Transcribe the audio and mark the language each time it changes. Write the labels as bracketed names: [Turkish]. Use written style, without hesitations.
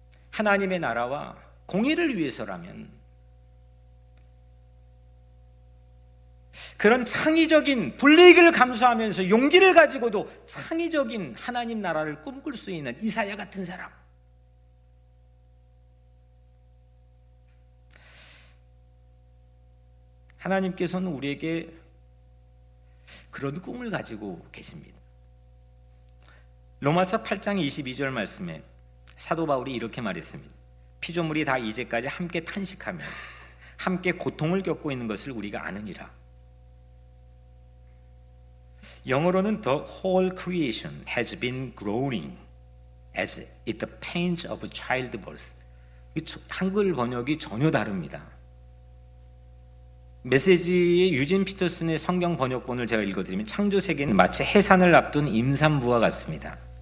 [Korean] 하나님의 나라와 공의를 위해서라면 그런 창의적인 불이익을 감수하면서 용기를 가지고도 창의적인 하나님 나라를 꿈꿀 수 있는 이사야 같은 사람, 하나님께서는 우리에게 그런 꿈을 가지고 계십니다. 로마서 8장 22절 말씀에 사도 바울이 이렇게 말했습니다. 피조물이 다 이제까지 함께 탄식하며 함께 고통을 겪고 있는 것을 우리가 아느니라. 영어로는 [English] The whole creation has been groaning as it the pains of childbirth. [Korean] 한글 번역이 전혀 다릅니다. 메시지의 유진 피터슨의 성경 번역본을 제가 읽어드리면 창조세계는 마치 해산을 앞둔 임산부와 같습니다.